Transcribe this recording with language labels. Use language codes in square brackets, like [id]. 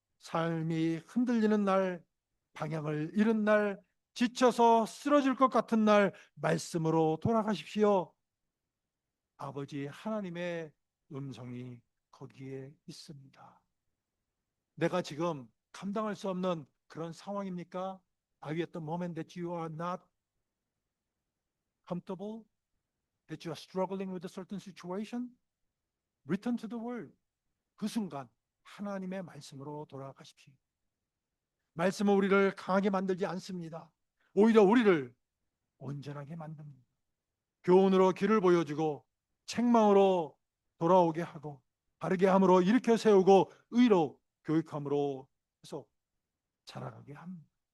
[ko] 삶이 흔들리는 날, 방향을 잃은 날, 지쳐서 쓰러질 것 같은 날 말씀으로 돌아가십시오. 아버지 하나님의 음성이 거기에 있습니다. 내가 지금 감당할 수 없는 그런 상황입니까? [en] Are you at the moment that you are not comfortable? That you are struggling with a certain situation? Return to the word. [ko] 그 순간 하나님의 말씀으로 돌아가십시오. 말씀은 우리를 강하게 만들지 않습니다. 오히려 우리를 온전하게 만듭니다. 교훈으로 길을 보여주고 책망으로 돌아오게 하고 바르게 함으로 일으켜 세우고 의로 교육함으로 계속 자라가게 합니다.